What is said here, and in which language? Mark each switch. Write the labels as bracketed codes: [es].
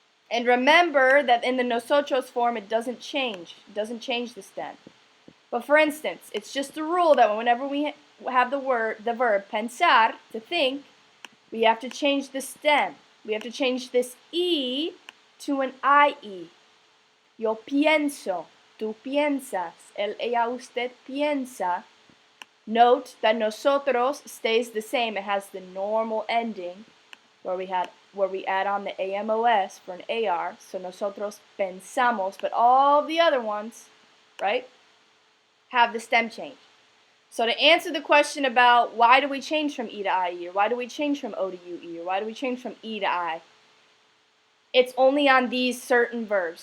[en] And remember that in the nosotros form, it doesn't change. It doesn't change the stem. But for instance, it's just a rule that whenever we have the verb pensar, to think, we have to change the stem. We have to change this E to an IE. [es] Yo pienso, tú piensas, él, ella, usted piensa. [en] Note that nosotros stays the same. It has the normal ending where we had where we add on the AMOS for an AR, so [es] nosotros pensamos, [en] but all the other ones, right, have the stem change. So to answer the question about why do we change from E to IE, or why do we change from O to UE, or why do we change from E to I, it's only on these certain verbs.